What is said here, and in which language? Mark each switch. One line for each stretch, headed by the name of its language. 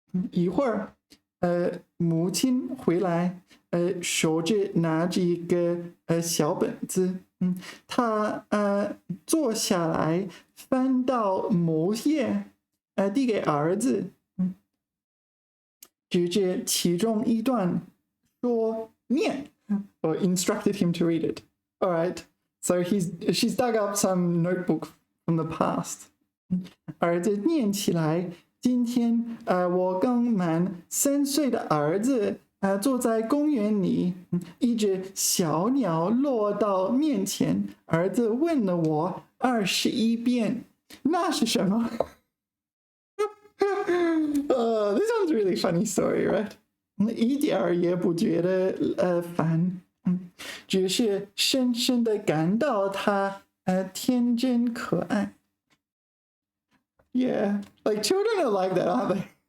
Chinese: 一会儿，母亲回来，手拿着一个小本子，她坐下来，翻到某页，递给儿子，指着其中一段说：“念。”
English: or instructed him to read it. All right. So she's dug up some notebook from the past.
Chinese: 儿子念起来，今天我刚满3岁的儿子坐在公园里，一只小鸟落到面前，儿子问了我21遍，那是什么？
English: This one's a really funny story, right?
Chinese: 一点儿也不觉得烦，只是深深的感到他天真可爱.
English: Yeah, like children are like that, aren't they?